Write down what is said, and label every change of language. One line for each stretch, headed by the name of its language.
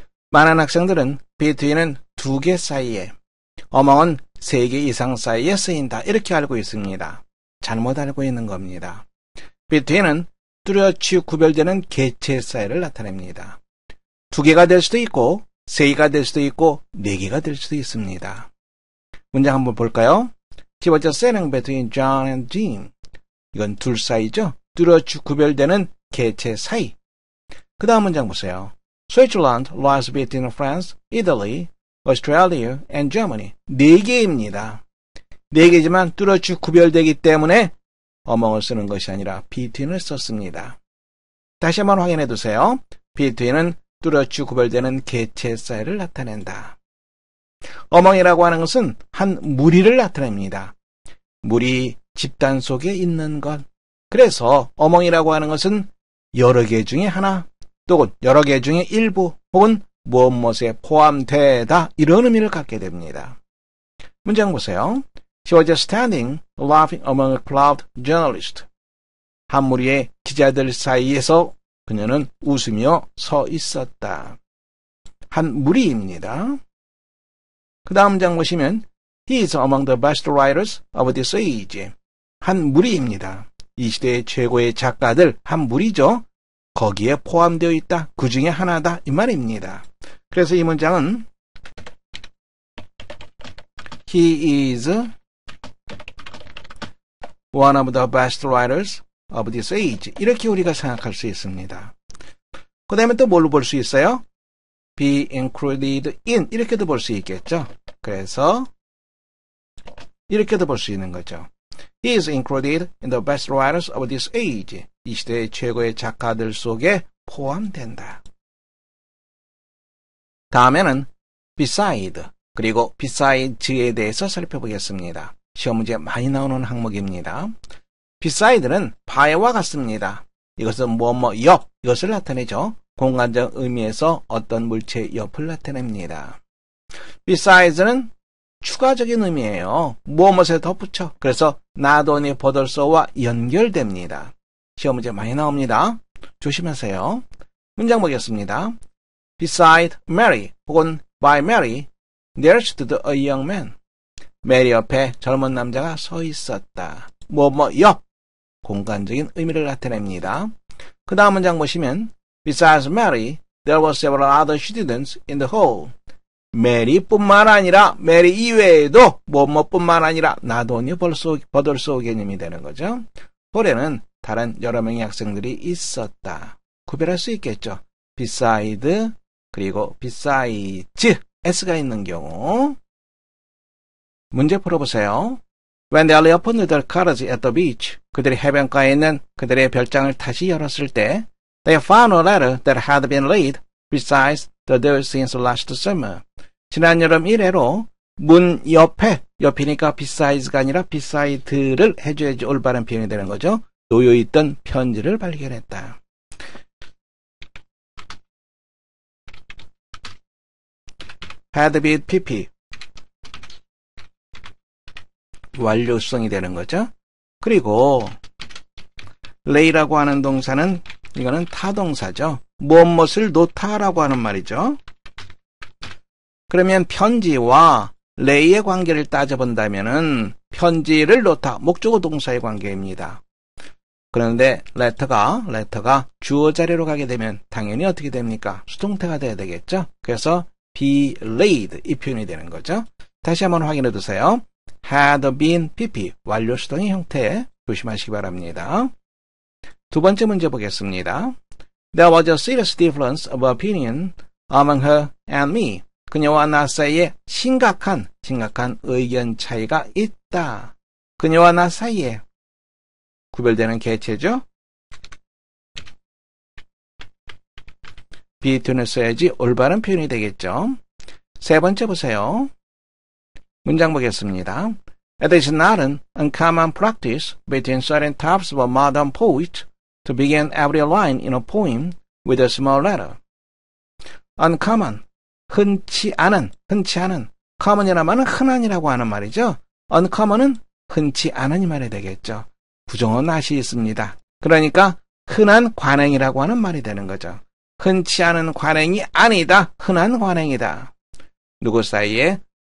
Korean: 많은 학생들은 between은 두 개 사이에, 어멍은 세 개 이상 사이에 쓰인다 이렇게 알고 있습니다. 잘못 알고 있는 겁니다. between은 뚜렷이 구별되는 개체 사이를 나타냅니다. 두 개가 될 수도 있고, 세 개가 될 수도 있고, 네 개가 될 수도 있습니다. 문장 한번 볼까요?
English: He was just sitting between John and Jim.
Korean: 이건 둘 사이죠. 뚜렷이 구별되는 개체 사이. 그 다음 문장 보세요.
English: Switzerland lies between France, Italy, Australia, and Germany.
Korean: 네 개입니다. 네 개지만 뚜렷이 구별되기 때문에 어멍을 쓰는 것이 아니라 between을 썼습니다. 다시 한번 확인해 두세요. between은 뚜렷이 구별되는 개체 사이를 나타낸다. 어멍이라고 하는 것은 한 무리를 나타냅니다. 무리, 집단 속에 있는 것. 그래서 어멍이라고 하는 것은 여러 개 중에 하나, 또는 여러 개 중에 일부, 혹은 무엇무엇에 포함되다 이런 의미를 갖게 됩니다. 문장 보세요.
English: She was just standing, laughing among a crowd of journalists.
Korean: 한 무리의 기자들 사이에서 그녀는 웃으며 서 있었다. 한 무리입니다. 그 다음 문장 보시면
English: He is among the best writers of this age.
Korean: 한 무리입니다. 이 시대의 최고의 작가들 한 무리죠. 거기에 포함되어 있다. 그 중에 하나다. 이 말입니다. 그래서 이 문장은
English: He is one of the best writers of this age.
Korean: 이렇게 우리가 생각할 수 있습니다. 그 다음에 또 뭘로 볼 수 있어요?
English: Be included in.
Korean: 이렇게도 볼 수 있겠죠. 그래서 이렇게도 볼 수 있는 거죠.
English: He is included in the best writers of this age.
Korean: 이 시대의 최고의 작가들 속에 포함된다. 다음에는 beside, 그리고 besides에 대해서 살펴보겠습니다. 시험 문제 많이 나오는 항목입니다. beside는 바에와 같습니다. 이것은 뭐뭐 옆, 이것을 나타내죠. 공간적 의미에서 어떤 물체의 옆을 나타냅니다. besides는 추가적인 의미예요. 무엇에 덧붙여. 그래서 not only but also와 연결됩니다. 시험 문제 많이 나옵니다. 조심하세요. 문장 보겠습니다.
English: Beside Mary 혹은 by Mary there stood a young man.
Korean: 메리 옆에 젊은 남자가 서 있었다. 뭐뭐 옆. 공간적인 의미를 나타냅니다. 그 다음 문장 보시면
English: Besides Mary there were several other students in the hall.
Korean: 메리뿐만 아니라 메리 이외에도 뭐뭐뿐만 아니라 not only but also 개념이 되는 거죠. 홀에는 다른 여러 명의 학생들이 있었다. 구별할 수 있겠죠. beside 그리고 besides s가 있는 경우. 문제 풀어보세요.
English: When they opened their cottage at the beach,
Korean: 그들이 해변가에 있는 그들의 별장을 다시 열었을 때
English: they found a letter that had been laid besides the door since last summer.
Korean: 지난 여름 이래로 문 옆에, 옆이니까 besides가 아니라 beside를 해줘야지 올바른 표현이 되는 거죠. 놓여있던 편지를 발견했다.
English: had been pp.
Korean: 완료성이 되는 거죠. 그리고 lay라고 하는 동사는 이거는 타동사죠. 무엇을 놓다라고 하는 말이죠. 그러면 편지와 lay의 관계를 따져본다면은 편지를 놓다, 목적어 동사의 관계입니다. 그런데 letter가 주어 자리로 가게 되면 당연히 어떻게 됩니까? 수동태가 돼야 되겠죠. 그래서 be laid 이 표현이 되는 거죠. 다시 한번 확인해 두세요. had been pp 완료 수동의 형태 조심하시기 바랍니다. 두 번째 문제 보겠습니다.
English: There was a serious difference of opinion among her and me.
Korean: 그녀와 나 사이에 심각한 의견 차이가 있다. 그녀와 나 사이에 구별되는 개체죠. between을 써야지 올바른 표현이 되겠죠. 세 번째 보세요. 문장 보겠습니다.
English: It is not an uncommon practice between certain types of modern poets to begin every line in a poem with a small letter.
Korean: Uncommon, 흔치 않은, common이라면 흔한이라고 하는 말이죠. uncommon은 흔치 않은 이 말이 되겠죠. 부정어 not이 있습니다. 그러니까 흔한 관행이라고 하는 말이 되는 거죠. 흔치 않은 관행이 아니다. 흔한 관행이다. 누구 사이에?